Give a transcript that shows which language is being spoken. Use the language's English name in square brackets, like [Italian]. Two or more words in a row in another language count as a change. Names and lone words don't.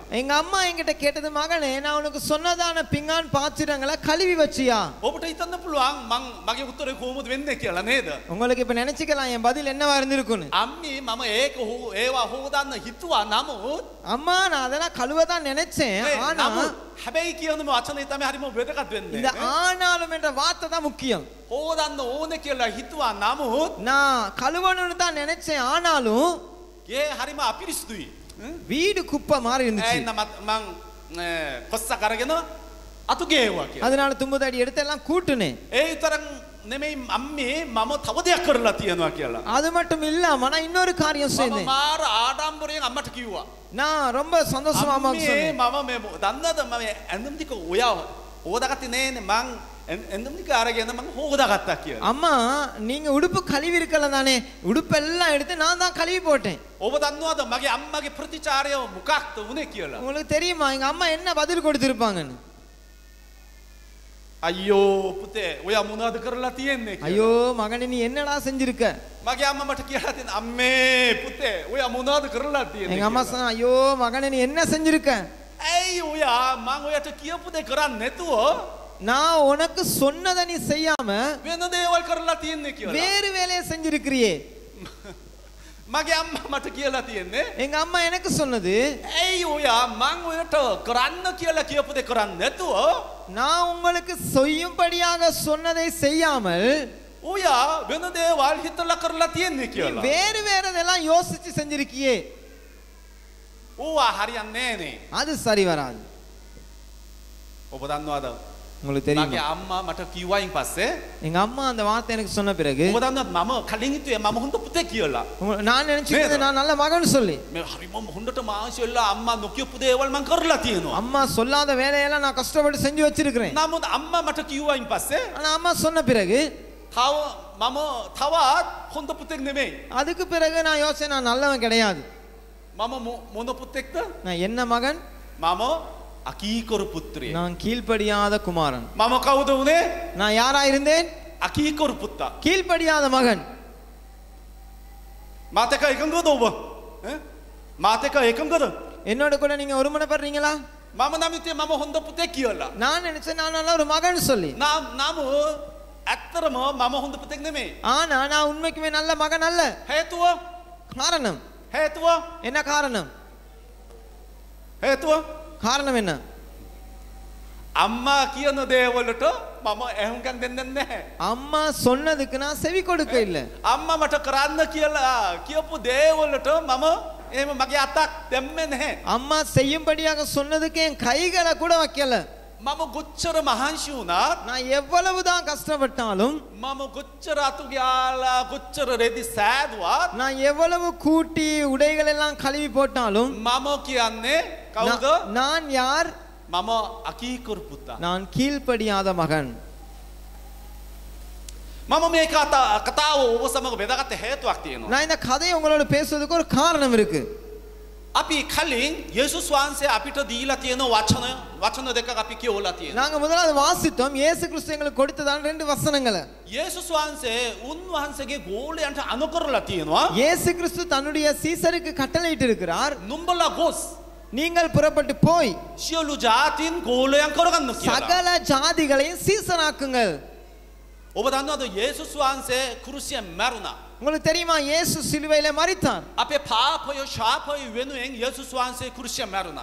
[Tamil] எங்க அம்மா என்கிட்ட கேட்டது மகனே நான் உனக்கு சொன்னதான பிங்கான் பாத்திரங்களை கழுவி வச்சியா? [Sinhala] ඔබට හිතන්න පුළුවන් මං මගේ උත්තරේ කොහොමද වෙන්නේ කියලා නේද? [Tamil] உங்களுக்கு இப்ப நினைச்சுக்கலாம் என் பதில் என்னவா இருந்திருக்குன்னு. [Sinhala] අම්මි මම ඒක ඒවා හොදන්න හිතුවා නමුත් [Tamil] அம்மா நான் அதெல்லாம் கழுவ தான் நினைச்சேன். ஆனா [Sinhala] හැබැයි කියන වචනේ තමයි හරිම වැදගත් වෙන්නේ. [Tamil] இந்த ஆனாலும் என்ற வார்த்தை தான் முக்கியம். [Sinhala] හොදන්න ඕනේ කියලා හිතුවා නමුත් [Tamil] நான் கழுவணும்னு தான் நினைச்சேன். ஆனாலும் [Sinhala] ඒ හරිම අපිරිසුදුයි. [Tamil] வீடு குப்பை மாதிரி இருந்துச்சு. [Sinhala] මං කොස්ස කරගෙන අතු ගේවා කියලා. [Tamil] அதனால தும்புதடி எடுத்து எல்லாம் கூட்டுனேன். [Sinhala] ඒ විතරක් නෙමෙයි අම්මේ මම තව දෙයක් කරලා තියෙනවා කියලා. [Tamil] அது மட்டும் இல்லாம நான் இன்னொரு காரியம் [Sinhala] මම [Tamil] செய்தேன். [Sinhala] මාර ආඩම්බරයෙන් අම්මට කිව්වා. [Tamil] நான் ரொம்ப சந்தோஷமா அம்மாவுக்கு சொன்னேன். [Sinhala] මම මේ දන්නද මම ඇඳුම් ටික ඔයා හොදාගත්තේ නෑනේ මං ඇඳුම් ටික අරගෙන මම හොදාගත්තා කියලා. [Tamil] அம்மா நீங்க உடுப்பு கழுவி இருக்கல தானே, உடுப்பெல்லாம் எடுத்து நான் தான் கழுவி போட்டேன். [Sinhala] ඔබ දන්නවද මගේ අම්මගේ ප්‍රතිචාරය මොකක්ද උනේ කියලා? [Tamil] உங்களுக்கு தெரியுமா எங்க அம்மா என்ன பதில் கொடுத்திருப்பாங்கன்னு? [Sinhala] අයියෝ පුතේ ඔයා මොනවද කරලා තියෙන්නේ කියලා. [Tamil] ஐயோ மகனே நீ என்னடா செஞ்சிருக்க? [Sinhala] මගේ අම්මා මට කියලා තියෙන අම්මේ පුතේ ඔයා මොනවද කරලා තියෙන්නේ? [Tamil] எங்க அம்மா சொன்னா ஐயோ மகனே நீ என்ன செஞ்சிருக்க? [Sinhala] ඇයි ඔයා මං ඔයාට කියපු දේ කරන්නේ නැතුව [Tamil] நான் உனக்கு சொன்னதை நீ செய்யாம [Sinhala] වෙන දේවල් කරලා තියෙන්නේ කියලා. [Tamil] வேறு வேலையை செஞ்சிருக்கிறியே. [Sinhala] මගේ අම්මා මට කියලා තියෙන්නේ [Tamil] எங்க அம்மா எனக்கு சொன்னது [Sinhala] ඇයි ඔයා මං ඔයාට කරන්න කියලා කියපු දේ කරන්නේ නැතුව [Tamil] நான் உங்களுக்கு செய்யும்படியாக சொன்னதை செய்யாமல் [Sinhala] ඔයා වෙන දේවල් හිතලා කරලා තියෙන්නේ [Tamil] நீ [Sinhala] කියලා. [Tamil] வேறு வேறதெல்லாம் யோசிச்சு செஞ்சிருக்கியே. [Sinhala] ඕවා හරියන්නේ නෑනේ. [Tamil] அது சரி வராது. [Sinhala] ඔබ දන්නවද? [Tamil] உங்களுக்கு [Sinhala] මගේ [Tamil] தெரியுமா? [Sinhala] අම්මා මට කිව්වයින් පස්සේ [Tamil] எங்க அம்மா அந்த வார்த்தை எனக்கு சொன்ன பிறகு [Sinhala] ඔබ දන්නවද මම කලින් හිතුවේ මම හොඳ පුතේ කියලා. [Tamil] நான் நினைச்சிட்டு நான் நல்ல மகன் சொல்லி [Sinhala] මේ හරිම හොඳට මාංශ වෙලා අම්මා නොකියපු දේවල් මං කරලා තියෙනවා. [Tamil] அம்மா சொல்லாத வேலையெல்லாம் நான் கஷ்டப்பட்டு செஞ்சு வச்சிருக்கிறேன். [Sinhala] නමුත් අම්මා මට කිව්වයින් පස්සේ [Tamil] ஆனா அம்மா சொன்ன பிறகு [Sinhala] තව මම තවත් හොඳ පුතෙක් නෙමෙයි. [Tamil] அதுக்கு பிறகு நான் யோசனை நான் நல்லவன் கிடையாது. [Sinhala] මම මොන පුතෙක්ද? [Tamil] நான் என்ன மகன்? [Sinhala] මම අකීකරු පුත්‍රයෙක්. [Tamil] நான் கீழ்ப்படியாத குமாரன். [Sinhala] මම කවුද උනේ? [Tamil] நான் யாரா இருந்தேன்? [Sinhala] අකීකරු පුතා. [Tamil] கீழ்ப்படியாத மகன். [Sinhala] මාත් එක්ක එකඟද ඔබ? මාත් එක්ක එකඟද? [Tamil] என்னோட கூட நீங்க ஒருமனப்படுறீங்களா? [Sinhala] මම නම් හිතුවේ මම හොඳ පුතෙක් කියලා. [Tamil] நான் நினைச்சேன் நான் நல்ல ஒரு மகன் சொல்லி. [Sinhala] නමුත් ඇත්තටම මම හොඳ පුතෙක් නෙමෙයි. [Tamil] ஆனா நான் உண்மைக்குமே நல்ல மகன் அல்ல. [Sinhala] හේතුව [Tamil] காரணம் என்ன? காரணம் காரணம் என்ன? [Sinhala] අම්මා කියන දේවලට මම ඇහුම්කන් දෙන්නේ නැහැ. [Tamil] அம்மா சொன்னதுக்கு நான் செவி கொடுக்க இல்ல. [Sinhala] අම්මා මට කරන්න කියලා කියපු දේවලට මම එහෙම මගේ අතක් දැම්මේ නැහැ. [Tamil] அம்மா செய்யும்படியாக சொன்னதுக்கு என் கைகளை கூட வைக்கல. [Sinhala] මම කොච්චර මහන්සි වුණත් [Tamil] நான் எவ்வளவுதான் கஷ்டப்பட்டாலும் [Sinhala] මම කොච්චර අතු ගාලා කොච්චර රෙදි සෑදුවත් [Tamil] நான் எவ்வளவு கூட்டி உடைகள் எல்லாம் கழுவி போட்டாலும் [Sinhala] මම කියන්නේ කවුද? [Tamil] நான் யார்? [Sinhala] මම අකීකරු පුතා. [Tamil] நான் கீழ்ப்படியாத மகன். [Sinhala] මම මේ කතාව ඔබ සමග බෙදාගත්ත හේතුවක් තියෙනවා. [Tamil] நான் இந்த கதையை உங்களோட பேசுறதுக்கு ஒரு காரணம் இருக்கு. [Sinhala] අපි කලින් යේසුස් වහන්සේ අපිට දීලා තියෙන වචන දෙකක් අපි කියවලා තියෙනවා. [Tamil] நாங்க முதலாவது வாசித்தோம் இயேசு கிறிஸ்து எங்களுக்கு கொடுத்ததான ரெண்டு வசனங்களை. [Sinhala] යේසුස් වහන්සේ උන්වහන්සේගේ ගෝලයන්ට අනුකරලා තියෙනවා. [Tamil] இயேசு கிறிஸ்து தன்னுடைய சீசருக்கு கட்டளையிட்டு இருக்கிறார். [Sinhala] නුඹලා ගොස් [Tamil] நீங்கள் புறப்பட்டு போய் [Sinhala] සියලු ජාතීන් ගෝලයන් කරගන්න කියලා. [Tamil] சகல ஜாதிகளையும் சீசராக்குங்கள். [Sinhala] ඔබ දන්නවද යේසුස් වහන්සේ කුරුසියෙන් මැරුණා. [Tamil] உங்களுக்கு தெரியுமா இயேசு சிலுவையிலே மரித்தார். [Sinhala] අපේ පාපය ශාපය වෙනුවෙන් යේසුස් වහන්සේ කුරුසියෙන් මැරුණා.